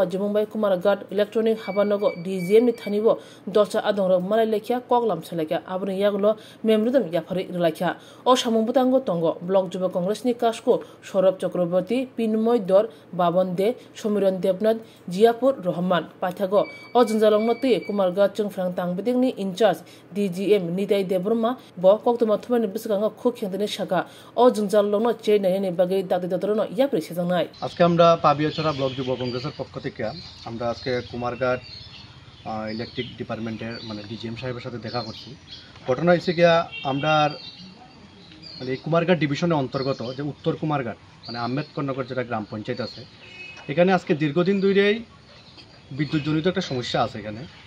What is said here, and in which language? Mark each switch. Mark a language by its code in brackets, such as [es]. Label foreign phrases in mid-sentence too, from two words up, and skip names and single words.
[trp] जिमंबाय कुमारघाट इलेक्ट्रनिक हाबानगो DGM नि थानिबो दलसा आदंरक मालाय लेख्या कगलाम सलाख्या आबनि यागलो मेमोरेंडम याफारि रलाख्या ओ सामुंबुतांगो तंगो ब्लक युवा कांग्रेस नि कासको सौरभ चक्रवर्ती पिनमय दर बाबन दे समीरन देवनाथ जियापुर रहमान पाथागो ओ जंजालंग मते कुमारघाट चंफ्रां तांबेदिंनि इंचार्ज DGM निदाय देब्रमा ब कक्तमा थुमानि बिसगांगा खु खेंदनि शाखा ओ जंजालंग चे नायनि बागै दादि दतरनो याप्रि सेजांनाय [bn] আজকে আমরা পাবিয়াছড়া ব্লক যুব কংগ্রেসের পক্ষ থেকে আমরা আজকে কুমারঘাট [en] electric department [bn] মানে DGM সাহেবের সাথে দেখা করছি। ঘটনা হয়েছে গিয়া আমরা মানে এই কুমারঘাট ডিভিশনের অন্তর্গত যে উত্তর কুমারঘাট মানে আম্বেদকরনগর যেটা গ্রাম পঞ্চায়েত আছে, এখানে আজকে দীর্ঘদিন ধরেই বিদ্যুৎজনিত একটা সমস্যা আছে এখানে।